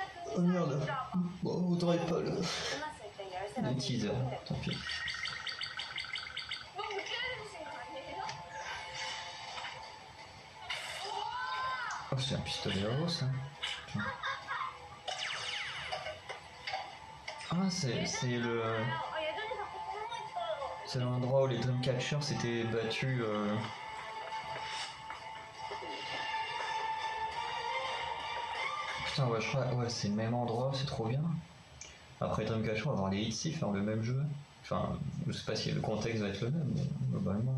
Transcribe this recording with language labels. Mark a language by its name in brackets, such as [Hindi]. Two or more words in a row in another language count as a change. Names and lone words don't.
[French] Oh merde. Bon, vous n'aurez pas le [Korean] 끝났을 때 열쇠가 [French] teaser, tant pis. [Korean] 너무 늦게 해주신 거 아니에요? [French] Oh, c'est un pistolet à eau, ça. Tiens. Ah, c'est le... [Korean] 예전에 자꾸 궁금했어요. [French] C'est l'endroit où les Dreamcatchers s'étaient battus... Putain, ouais, je crois... Ouais, c'est le même endroit, c'est trop bien. Après Dreamcatcher, on va voir les Itzy faire le même jeu. Enfin, je sais pas si le contexte va être le même, mais globalement...